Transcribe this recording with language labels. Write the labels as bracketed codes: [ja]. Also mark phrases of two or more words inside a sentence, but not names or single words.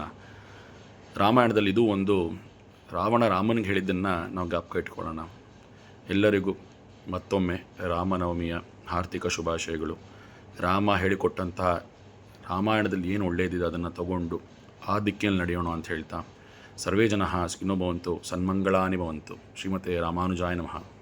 [kn] ರಾಮಾಯಣದಲ್ಲಿ ಇದು ಒಂದು ರಾಮನಿಗೆ ಹೇಳಿದ್ದನ್ನು ನಾವು ಜ್ಞಾಪಕ ಇಟ್ಕೊಳ್ಳೋಣ. ಎಲ್ಲರಿಗೂ ಮತ್ತೊಮ್ಮೆ ರಾಮನವಮಿಯ ಹಾರ್ದಿಕ ಶುಭಾಶಯಗಳು. ರಾಮ ಹೇಳಿಕೊಟ್ಟಂತಹ ರಾಮಾಯಣದಲ್ಲಿ ಏನು ಒಳ್ಳೆಯದಿದೆ ಅದನ್ನು ತಗೊಂಡು ಆ ದಿಕ್ಕಿನಲ್ಲಿ ನಡೆಯೋಣ ಅಂತ ಹೇಳ್ತಾ, [sa] ಸರ್ವೇ ಜನಃ ಸುಖಿನೋ ಭವಂತು, ಸನ್ಮಂಗಳಾನಿ ಭವಂತು. ಶ್ರೀಮತೆ ರಾಮಾನುಜಾಯ ನಮಃ.